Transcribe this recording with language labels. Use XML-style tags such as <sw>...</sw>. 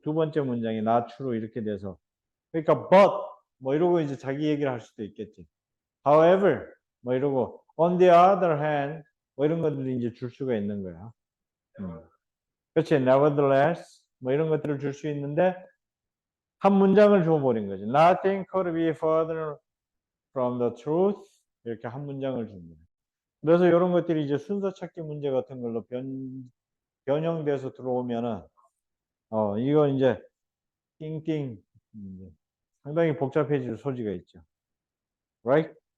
<ko>두 번째 문장이 not true 이렇게 돼서. 그러니까 but, 뭐 이러고 이제 자기 얘기를 할 수도 있겠지. However, 뭐 이러고,</ko> <en>on the other hand,</en> <ko>뭐 이런 것들이 이제 줄 수가 있는 거야. 그렇지. Nevertheless, 뭐 이런 것들을 줄 수 있는데, 한 문장을 줘버린 거지.</ko> <en>Nothing could be further from the truth.</en> <ko>이렇게 한 문장을 줍니다. 그래서 이런 것들이 이제 순서 찾기 문제 같은 걸로 변형돼서 들어오면은, 이거 이제, 띵띵, 상당히 복잡해질 소지가 있죠.</ko> <en>Right?</en>